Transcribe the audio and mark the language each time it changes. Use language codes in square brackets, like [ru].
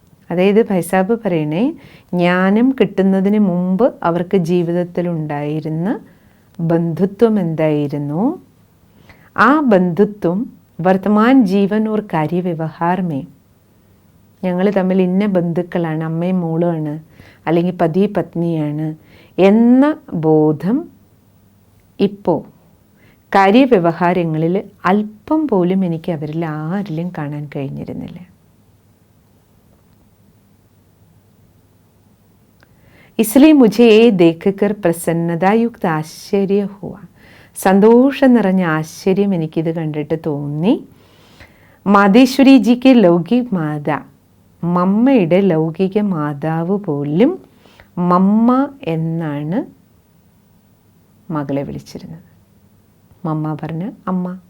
[ml] അതായത് ഭൈസാബ് പറയണേ, ജ്ഞാനം കിട്ടുന്നതിന് മുമ്പ് അവർക്ക് ജീവിതത്തിലുണ്ടായിരുന്ന ബന്ധുത്വം എന്തായിരുന്നു, ആ ബന്ധുത്വം [hi] വർത്തമാൻ ജീവൻ ഓർ കാര്യവ്യവഹാർ മേ [ml] ഞങ്ങൾ തമ്മിൽ ഇന്ന ബന്ധുക്കളാണ്, അമ്മയും മോളുമാണ് അല്ലെങ്കിൽ പതി പത്നിയാണ് എന്ന ബോധം ഇപ്പോൾ കാര്യവ്യവഹാരങ്ങളിൽ അല്പം പോലും എനിക്ക് അവരിൽ ആരിലും കാണാൻ കഴിഞ്ഞിരുന്നില്ല. [hi] इसलिए मुझे ये देखकर प्रसन्नतायुक्त ആശ്ചര്യ ഹുവ. [ml] സന്തോഷം നിറഞ്ഞ ആശ്ചര്യം എനിക്കിത് കണ്ടിട്ട് തോന്നി. മാതേശ്വരി ജിക്ക് ലൗകിക് മാതാ, മമ്മയുടെ ലൗകിക മാതാവ് പോലും മമ്മ എന്നാണ് മകളെ വിളിച്ചിരുന്നത്. മമ്മ പറഞ്ഞ അമ്മ,